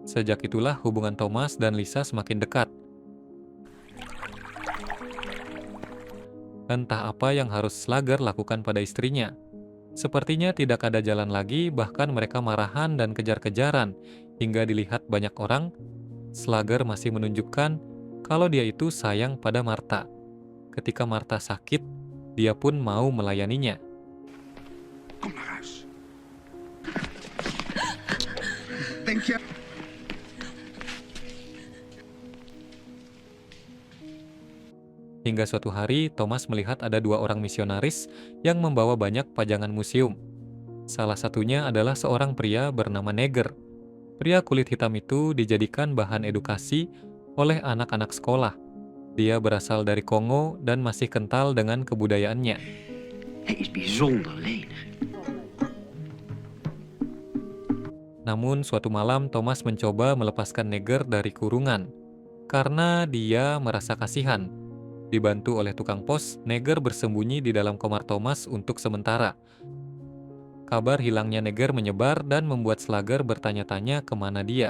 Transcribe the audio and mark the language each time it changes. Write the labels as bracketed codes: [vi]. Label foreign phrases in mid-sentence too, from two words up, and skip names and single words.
[id] Sejak itulah hubungan Thomas dan Lisa semakin dekat. Entah apa yang harus Slugger lakukan pada istrinya. Sepertinya tidak ada jalan lagi, bahkan mereka marahan dan kejar-kejaran. Hingga dilihat banyak orang, Slugger masih menunjukkan kalau dia itu sayang pada Martha. Ketika Martha sakit, dia pun mau melayaninya. [nl] Kom naar huis. Denk je... [id] Hingga suatu hari, Thomas melihat ada 2 orang misionaris yang membawa banyak pajangan museum. Salah satunya adalah seorang pria bernama Neger. Pria kulit hitam itu dijadikan bahan edukasi oleh anak-anak sekolah. Dia berasal dari Kongo dan masih kental dengan kebudayaannya. [nl] Hij is bijzonder lenig. [id] Namun suatu malam Thomas mencoba melepaskan Neger dari kurungan. Karena dia merasa kasihan. Dibantu oleh tukang pos, Neger bersembunyi di dalam kamar Thomas untuk sementara. Kabar hilangnya Neger menyebar dan membuat Slugger bertanya-tanya kemana dia.